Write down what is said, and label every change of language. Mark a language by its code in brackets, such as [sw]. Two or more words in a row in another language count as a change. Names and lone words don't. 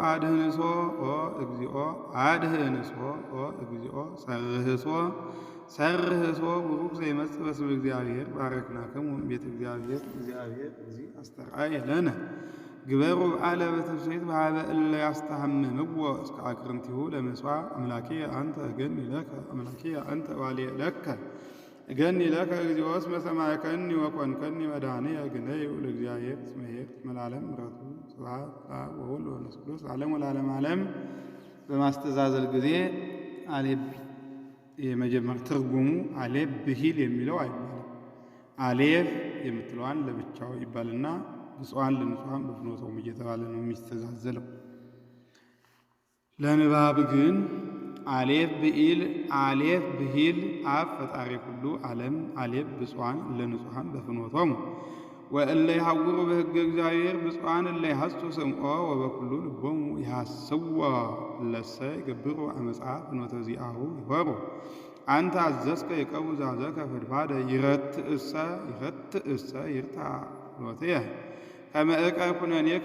[gez] እግዚኦ ሰርህሶ ቡሩክ ዘይመጽእ በስመ እግዚአብሔር ባረክናክሙ ቤተ እግዚአብሔር እግዚእ አስተርአየ ለነ ግበሩ በዓለ በትፍሥሕት በኀበ እለ ያስተሐምምዎ እስከ አቅርንቲሁ ለምስዋዕ አምላኪየ አንተ እገኒ ለከ እገኒ ለከ እግዚኦ እስመ ሰማዕከኒ ወኮንከኒ መድኃኒየ ግነዩ ለእግዚአብሔር እስመ ይኄር እስመ ለዓለም ምሕረቱ ስብሐት ለአብ ወወልድ ወመንፈስ ቅዱስ ለዓለሙ ወለዓለመ ዓለም። [am] በማስተዛዘል ጊዜ አሌብ የመጀመር ትርጉሙ [gez] አሌብ ብሂል [am] የሚለው አይባልም። አሌፍ የምትለዋን ለብቻው ይባልና [gez] ብፁዓን ለንጹሐን በፍኖቶሙ [am] እየተባለ ነው የሚስተዛዘለው። ለንባብ ግን [gez] አሌፍ ብሂል አብ ፈጣሪ ኩሉ ዓለም አሌፍ ብፁዓን ለንጹሐን በፍኖቶሙ ወእለ ይሐውሩ በሕገ እግዚአብሔር ብፁዓን እለ ይሐስሱ ስምዖ ወበኩሉ ልቦሙ ይሐስዎ እለሰ ይገብሩ አመፃ ፍኖተ ዚአሁ ይሖሩ አንተ አዘዝከ ይቀቡ ዛዘከ ፈድፋደ ይረትእሰ ይርታ ፍኖትየ ከመ ዕቀብ ኩነኔከ